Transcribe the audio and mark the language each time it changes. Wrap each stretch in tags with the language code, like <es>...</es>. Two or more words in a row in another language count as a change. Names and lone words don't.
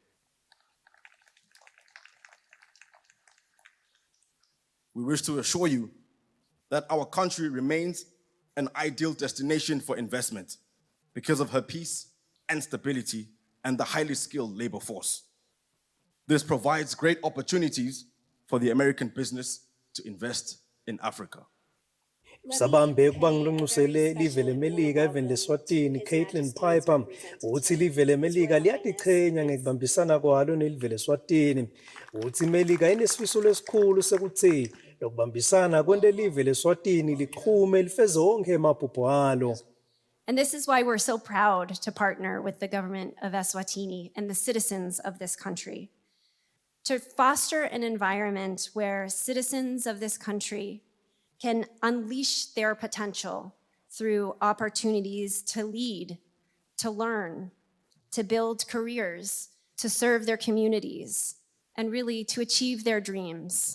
<en>We wish to assure you that our country remains an ideal destination for investment because of her peace and stability and the highly skilled labor force. This provides great opportunities for the American business to invest in Africa.</en> <ss>Sabambe kubangilunxusele live leMelika even leSwatini Caitlin Piper uthi live leMelika liyatiqhenya ngekubambisana kwalo nelive leSwatini. Uthi iMelika inesifiso lesikhulu sekuthi lokubambisana kwente live leSwatini liqhume lifeze wonke emaphupho alo.</ss> <en>And this is why we're so proud to partner with the government of Eswatini and the citizens of this country to foster an environment where citizens of this country can unleash their potential through opportunities to lead, to learn, to build careers, to serve their communities, and really to achieve their dreams.</en>